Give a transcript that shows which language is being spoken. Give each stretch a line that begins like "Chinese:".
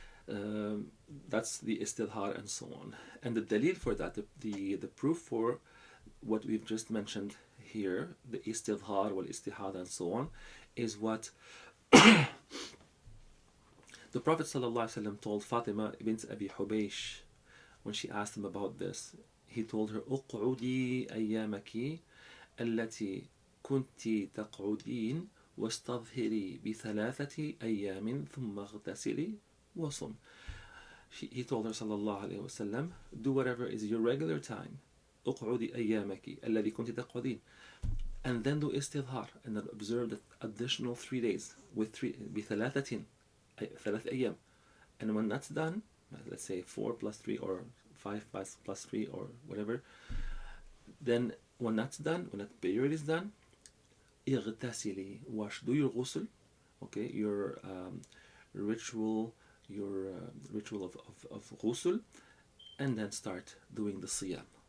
English: Um, that's the istidhar and so on. And the dalil for that, the proof for what we've just mentioned here, the istidhar, wal istihada and so on, is what the Prophet ﷺ told Fatima bint Abi Hubaysh when she asked him about this.
Arabic: He told her, اقعدي أيامك التي كنت تقعدين واستظهري بثلاثة أيام ثم اغتسلي وصم.
English: He told her sallallahu alayhi wasallam, do whatever is your regular time.
Arabic: اقعدي أيامك الذي كنت تقعدين,
English: and then do istidhar and then observe the additional 3 days with
Arabic: بثلاثة ثلاث أيام.
English: And when that's done, let's say 4 plus 3 or 5 plus 3 or whatever, then when that's done, when that period is done, اغتسلي, wash, do your ghusl, okay, your ritual of ghusl, and then start doing the siyam.